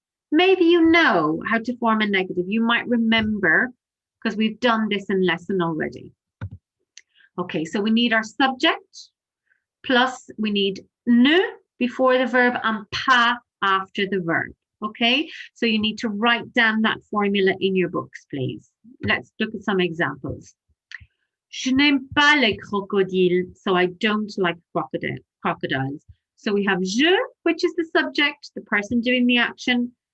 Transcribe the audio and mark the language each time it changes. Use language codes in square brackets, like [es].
[en] Maybe you know how to form a negative. You might remember because we've done this in lesson already. Okay, so we need our subject, plus we need ne before the verb and pas after the verb. Okay, so you need to write down that formula in your books, please. Let's look at some examples. [fr] Je n'aime pas les crocodiles, [en] so I don't like crocodiles. So we have je, which is the subject, the person doing the action.